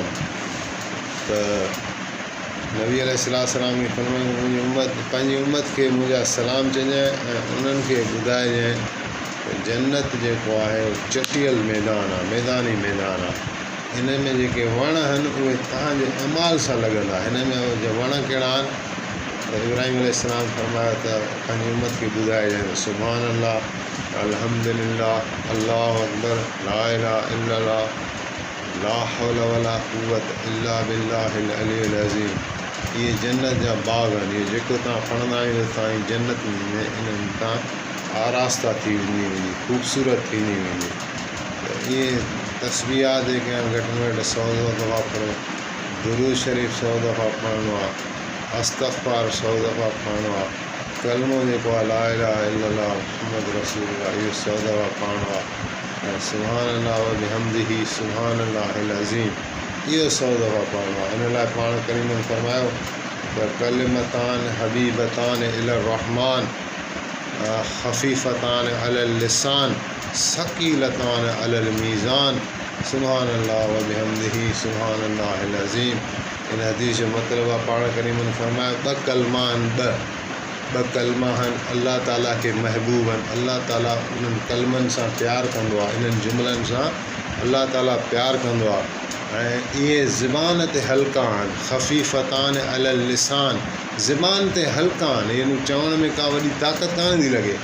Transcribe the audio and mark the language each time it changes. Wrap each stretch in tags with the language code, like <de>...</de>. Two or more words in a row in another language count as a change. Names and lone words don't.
<sd>त नबी अलैहिस्सलाम खे फरमायूं मुंहिंजी उम्मत पंहिंजी उम्मत खे मुंहिंजा सलाम चइजांइ ऐं उन्हनि खे ॿुधाइजांइ त जन्नत जेको आहे चटियल मैदान आहे, मैदानी मैदान आहे। हिन में जेके वण आहिनि उहे तव्हांजे अमाल सां लॻंदा। हिन में जो वण कहिड़ा आहिनि त इब्राहिम अलैहिस्सलाम फरमायो त पंहिंजी उम्मत खे ॿुधाइजांइ</sd> <ar>سبحان الله، الحمد لله، الله أكبر، لا إله إلا الله، لا حول ولا قوة إلا بالله العلي العظيم.</ar> <sd>इहे जन्नत जा बाग़ आहिनि। इहे जेको तव्हां पढ़ंदा आहियो तव्हांजी जन्नत में इन्हनि तां आरास्ता थी वेंदी, ख़ूबसूरत थींदी वेंदी। त इहे तस्बीहात जेके आहिनि घटि में घटि 100 दफ़ा पढ़ो। दुरूद शरीफ़ 100 दफ़ा पढ़णो आहे। इस्तग़फ़ार 100 दफ़ा पढ़णो आहे। कलमो जेको आहे</sd> <ar>لا إله إلا الله محمد رسول الله</ar> <sd>इहो 100 दफ़ा पढ़णो आहे। ऐं</sd> <ar>سبحان الله وبحمده سبحان الله العظيم</ar> <sd>इहो 100 दफ़ा पढ़णो आहे। इन लाइ पाण करीम ने फरमायो त</sd> <ar>كلمتان حبيبتان إلى الرحمن خفيفتان على اللسان ثقيلتان على الميزان سبحان الله وبحمده سبحان الله العظيم.</ar> <sd>इन हदीस जो मतिलबु आहे पाण करीम ने फरमायो ॿ कलमा आहिनि, अल्लाह ताला खे महबूब आहिनि। अल्लाह ताला उन्हनि कलमनि सां प्यारु कंदो आहे, इन्हनि जुमलनि सां अल्लाह ताला प्यारु कंदो आहे। ऐं इहे ज़बान ते हल्का आहिनि।</sd> <ar>خفيفتان على اللسان</ar> <sd>ज़बान ते हल्का आहिनि, इन्हनि चवण में का वॾी ताक़त कान थी लॻे।</sd>